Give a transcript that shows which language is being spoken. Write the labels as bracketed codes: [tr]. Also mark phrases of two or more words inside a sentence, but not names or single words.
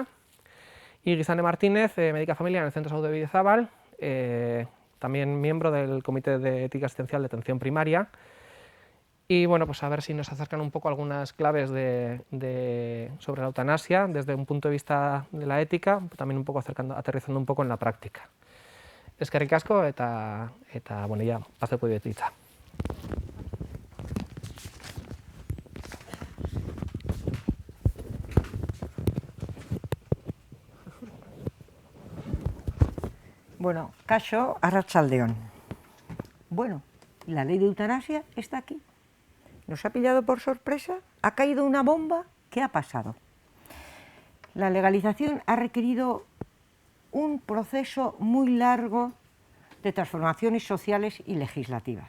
[es] Y Gizane Martínez, médica de familia en el Centro de Salud de Bidezabal, también miembro del Comité de Ética Asistencial de Atención Primaria. Y a ver si nos acercan un poco algunas claves sobre la eutanasia desde un punto de vista de la ética, también un poco aterrizando un poco en la práctica. [eu] Eskerrik asko eta ya paseko diet hitza. Kaixo, arratsaldeon. [es] La ley de eutanasia está aquí. Nos ha pillado por sorpresa, ha caído una bomba. ¿Qué ha pasado? La legalización ha requerido un proceso muy largo de transformaciones sociales y legislativas.